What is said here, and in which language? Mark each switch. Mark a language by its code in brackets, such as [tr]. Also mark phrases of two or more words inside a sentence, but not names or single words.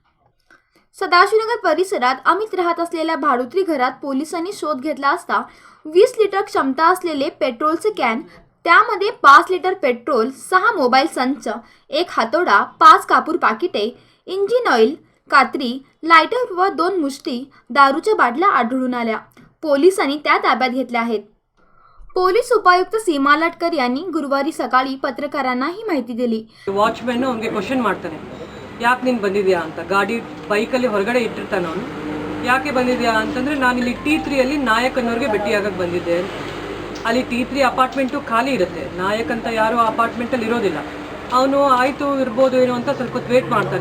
[mr] सदाशिवनगर परिसरात अमित राहत असलेल्या भाडुत्री घरात पोलिसांनी शोध घेतला असता 20 लिटर क्षमता असलेले पेट्रोलचे कॅन, त्यामध्ये 5 लिटर पेट्रोल, 6 मोबाईल संच, 1 हातोडा, 5 कापूर पाकिटे, इंजिन ऑइल, कात्री, लायटर व 2 मुष्टी दारूच्या बाटल्या आढळून आल्या. पोलिसांनी त्या ताब्यात घेतल्या आहेत. पोलीस उपायुक्त सीमा लाटकर यांनी गुरुवारी सकाळी पत्रकारांना ही माहिती दिली. [kn] ವಾಚ್‌ಮನ್ ಅವನಿಗೆ ಕ್ವೆಶ್ಚನ್ ಮಾಡ್ತಾನೆ, ಯಾಕೆ ನೀನು ಬಂದಿದ್ಯಾ ಅಂತ. ಗಾಡಿ ಬೈಕಲ್ಲಿ ಹೊರಗಡೆ ಇಟ್ಟಿರ್ತಾನೆ ಅವನು. ಯಾಕೆ ಬಂದಿದ್ಯಾ ಅಂತಂದರೆ ನಾನು ಇಲ್ಲಿ T3 ಅಲ್ಲಿ ನಾಯಕನವರಿಗೆ ಭೇಟಿಯಾಗಕ್ಕೆ ಬಂದಿದ್ದೆ. ಅಲ್ಲಿ T3 ಅಪಾರ್ಟ್ಮೆಂಟು ಖಾಲಿ ಇರುತ್ತೆ. ನಾಯಕ್ ಅಂತ ಯಾರು ಆ ಅಪಾರ್ಟ್ಮೆಂಟಲ್ಲಿ ಇರೋದಿಲ್ಲ. ಅವನು ಆಯಿತು ಇರ್ಬೋದು ಏನೋ ಅಂತ ಸ್ವಲ್ಪ ಹೊತ್ತು ವೇಟ್ ಮಾಡ್ತಾನೆ.